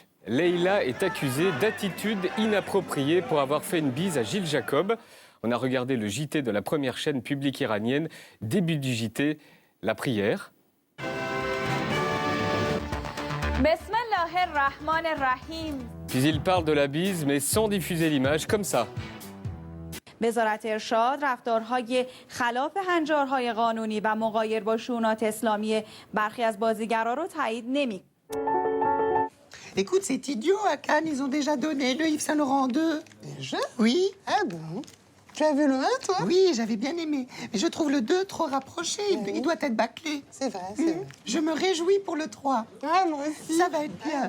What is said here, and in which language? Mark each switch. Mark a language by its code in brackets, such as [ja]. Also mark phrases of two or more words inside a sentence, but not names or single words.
[fr] Leila est accusée d'attitude inappropriée pour avoir fait une bise à Gilles Jacob. On a regardé le JT de la première chaîne publique iranienne. Début du JT, la prière. Puis il parle de la bise, mais sans diffuser l'image, comme ça. [fa] وزارت ارشاد رفتارهای خلاف هنجارهای قانونی و مغایر با شونات اسلامی برخی از بازیگرا رو تایید نمی. [fr] Écoute, c'est idiot, à Cannes, ils ont déjà donné le Yves Saint Laurent 2. Déjà? Oui. Ah bon? Tu as vu le 1, toi? Oui, j'avais bien aimé. Mais je trouve le 2 trop rapproché. Il doit être bâclé. C'est vrai, c'est vrai. Je me réjouis pour le 3. Ah, moi aussi. Ça va être bien.